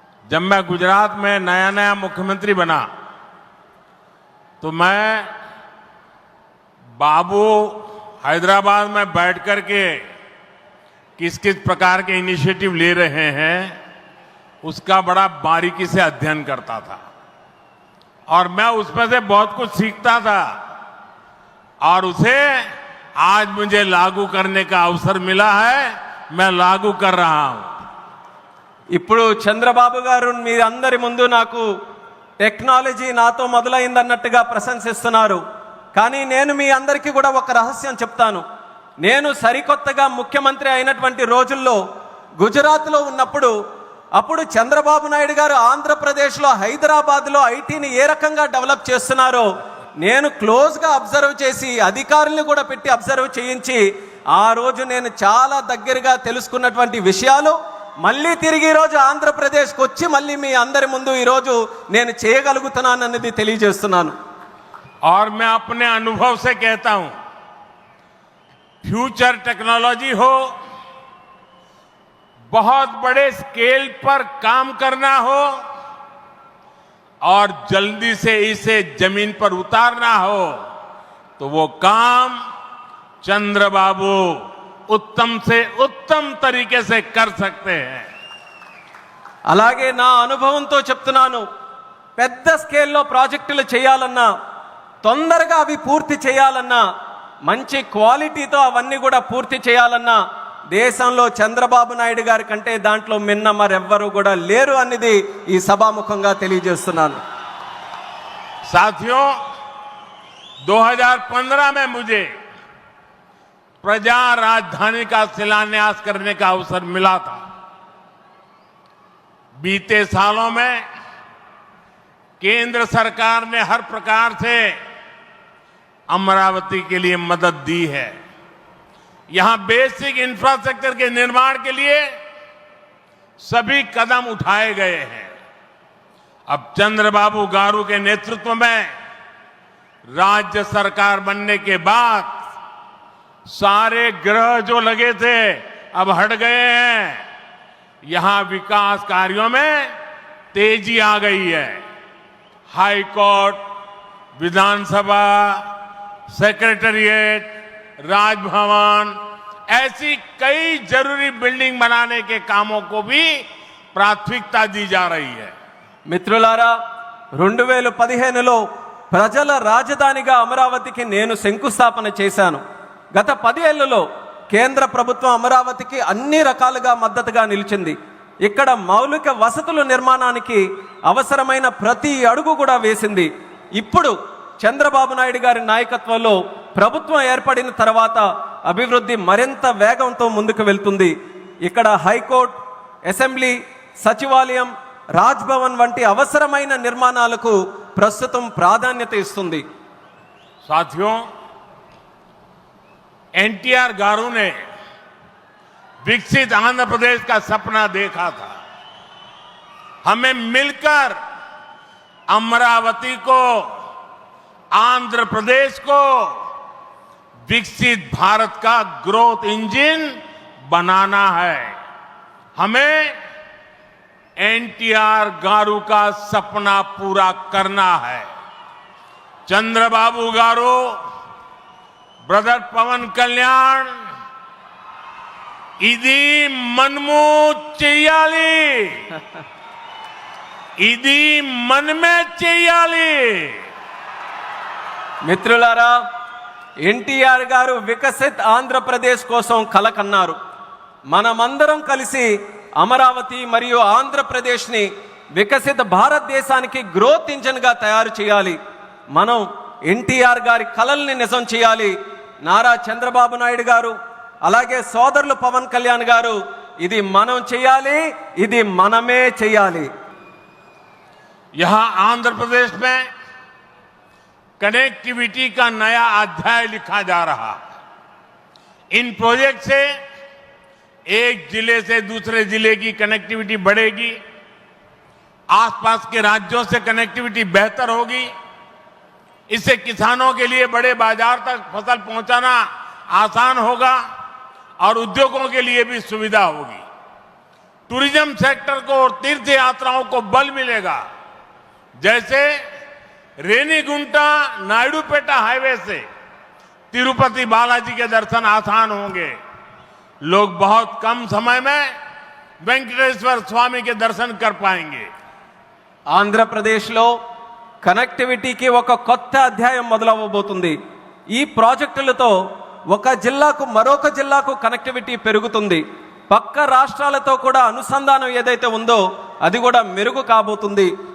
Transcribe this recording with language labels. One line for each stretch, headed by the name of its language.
Hindi: जब मैं गुजरात में नया नया मुख्यमंत्री बना तो मैं बाबू हैदराबाद में बैठ कर के किस किस प्रकार के इनिशिएटिव ले रहे हैं उसका बड़ा बारीकी से अध्ययन करता था और मैं उसमें से बहुत कुछ सीखता था और उसे आज मुझे लागू करने का अवसर मिला है. मैं लागू कर रहा हूं.
Telugu: ఇప్పుడు చంద్రబాబు గారు మీ అందరి ముందు నాకు టెక్నాలజీ నాతో మొదలైందన్నట్టుగా ప్రశంసిస్తున్నారు. కానీ నేను మీ అందరికీ కూడా ఒక రహస్యం చెప్తాను. నేను సరికొత్తగా ముఖ్యమంత్రి అయినటువంటి రోజుల్లో గుజరాత్లో ఉన్నప్పుడు అప్పుడు చంద్రబాబు నాయుడు గారు ఆంధ్రప్రదేశ్లో హైదరాబాద్లో ఐటీని ఏ రకంగా డెవలప్ చేస్తున్నారో నేను క్లోజ్గా అబ్జర్వ్ చేసి అధికారులను కూడా పెట్టి అబ్జర్వ్ చేయించి ఆ రోజు నేను చాలా దగ్గరగా తెలుసుకున్నటువంటి విషయాలు మళ్ళీ తిరిగి ఈరోజు ఆంధ్రప్రదేశ్కి వచ్చి మళ్ళీ మీ అందరి ముందు ఈరోజు నేను చేయగలుగుతున్నానన్నది తెలియజేస్తున్నాను.
Hindi: और मैं अपने अनुभव से कहता हूं, फ्यूचर टेक्नोलॉजी हो, बहुत बड़े स्केल पर काम करना हो और जल्दी से इसे जमीन पर उतारना हो तो वो काम चंद्रबाबू उत्तम से उत्तम तरीके से कर सकते हैं.
Telugu: అలాగే నా అనుభవంతో చెప్తున్నాను. పెద్ద స్కేల్లో ప్రాజెక్టులు చేయాలన్నా, తొందరగా అవి పూర్తి చేయాలన్నా, మంచి క్వాలిటీతో అవన్నీ కూడా పూర్తి చేయాలన్నా దేశంలో చంద్రబాబు నాయుడు గారి కంటే దాంట్లో మిన్న మరెవ్వరూ కూడా లేరు అన్నది ఈ సభాముఖంగా తెలియజేస్తున్నాను.
Hindi: साथियों, 2015 में मुझे प्रजा राजधानी का शिलान्यास करने का अवसर मिला था. बीते सालों में केंद्र सरकार ने हर प्रकार से अमरावती के लिए मदद दी है. यहां बेसिक इंफ्रास्ट्रक्चर के निर्माण के लिए सभी कदम उठाए गए हैं. अब चंद्रबाबू गारू के नेतृत्व में राज्य सरकार बनने के बाद सारे ग्रह जो लगे थे अब हट गए हैं. यहां विकास कार्यों में तेजी आ गई है. हाई कोर्ट, विधानसभा, सेक्रेटेरिएट, राजभवन, ऐसी कई जरूरी बिल्डिंग बनाने के कामों को भी प्राथमिकता दी जा रही है।
Telugu: మిత్రులారా 2015లో ప్రజల రాజధానిగా అమరావతికి నేను శంకుస్థాపన చేశాను. గత 10 ఏళ్లలో కేంద్ర ప్రభుత్వం అమరావతికి అన్ని రకాలుగా మద్దతుగా నిలిచింది. ఇక్కడ మౌలిక వసతుల నిర్మాణానికి అవసరమైన ప్రతి అడుగు కూడా వేసింది. ఇప్పుడు చంద్రబాబు నాయుడు గారి నాయకత్వంలో ప్రభుత్వం ఏర్పడిన తర్వాత అభివృద్ధి మరింత వేగంతో ముందుకు వెళ్తుంది. ఇక్కడ హైకోర్టు, అసెంబ్లీ, సచివాలయం, రాజ్భవన్ వంటి అవసరమైన నిర్మాణాలకు ప్రస్తుతం ప్రాధాన్యత ఇస్తుంది.
Hindi: साथियों, एनटीआर गारू ने विकसित आंध्र प्रदेश का सपना देखा था। हमें मिलकर अमरावती को, आंध्र प्रदेश को विकसित भारत का ग्रोथ इंजन बनाना है। हमें एनटीआर गारू का सपना पूरा करना है।
Telugu: चंद्रबाबू गारू, ब्रदर पवन कल्याण, इदी मनमू చెయ్యాలి, ఇది మనమే చెయ్యాలి. మిత్రులారా, ఎన్టీఆర్ గారు వికసిత్ ఆంధ్రప్రదేశ్ కోసం కలకన్నారు. మనమందరం కలిసి అమరావతి మరియు ఆంధ్రప్రదేశ్ని వికసిత భారతదేశానికి గ్రోత్ ఇంజిన్గా తయారు చేయాలి. మనం ఎన్టీఆర్ గారి కలల్ని నిజం చేయాలి. నారా చంద్రబాబు నాయుడు గారు, అలాగే సోదరులు పవన్ కళ్యాణ్ గారు, ఇది మనం చేయాలి, ఇది మనమే చేయాలి.
Hindi: यहां आंध्र प्रदेश में कनेक्टिविटी का नया अध्याय लिखा जा रहा है। इन प्रोजेक्ट से एक जिले से दूसरे जिले की कनेक्टिविटी बढ़ेगी, आसपास के राज्यों से कनेक्टिविटी बेहतर होगी। इससे किसानों के लिए बड़े बाजार तक फसल पहुंचाना आसान होगा और उद्योगों के लिए भी सुविधा होगी। टूरिज्म सेक्टर को और तीर्थ यात्राओं को बल मिलेगा। जैसे रेनीगुंटा नायडूपेटा हाईवे से तिरुपति बालाजी के दर्शन आसान होंगे। लोग बहुत कम समय में वेंकटेश्वर स्वामी के दर्शन कर पाएंगे।
Telugu: ఆంధ్రప్రదేశ్లో కనెక్టివిటీకి ఒక కొత్త అధ్యాయం మొదలవబోతుంది. ఈ ప్రాజెక్టులతో ఒక జిల్లాకు మరొక జిల్లాకు కనెక్టివిటీ పెరుగుతుంది. పక్క రాష్ట్రాలతో కూడా అనుసంధానం ఏదైతే ఉందో అది కూడా మెరుగు కాబోతుంది.